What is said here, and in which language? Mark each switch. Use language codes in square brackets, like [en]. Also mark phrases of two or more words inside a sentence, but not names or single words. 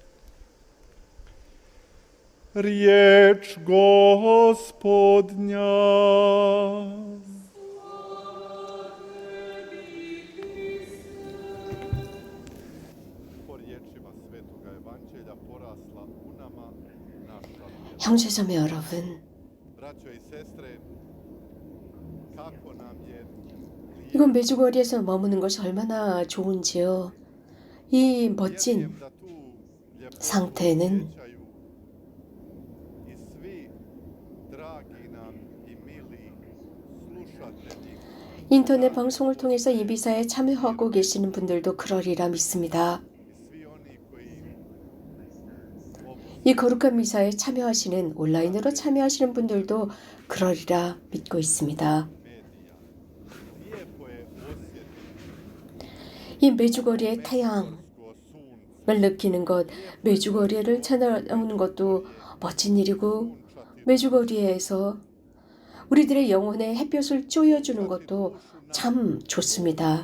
[hr] Riječ Gospodnja. Po riječima Svetoga Evanđelja porasla u nama naša vjera. [ko] 형제자매 여러분, [hr] Braćo i sestre, kako nam je [ko] 이곳 메주거리에서 머무는 것이 얼마나 좋은지요. 이 멋진 [hr] vjerujem da tu ljepotu [ko] 상태는 [hr] osjećaju i svi dragi nam i mili slušatelji. [ko] 인터넷 방송을 통해서 이 미사에 참여하고 계시는 분들도 그러리라 믿습니다. [hr] Svi oni koji [ko] 이 거룩한 미사에 참여하시는, 온라인으로 참여하시는 분들도 그러리라 믿고 있습니다. [hr] medija. Lijepo je osjetiti [ko] 이 메주거리의 태양을 [hr] ko sunce, [ko] 느끼는 것, 메주거리를 찾아오는 것도 멋진 일이고, 메주거리에서 우리들의 영혼의 햇볕을 쪼여주는 것도 참 좋습니다.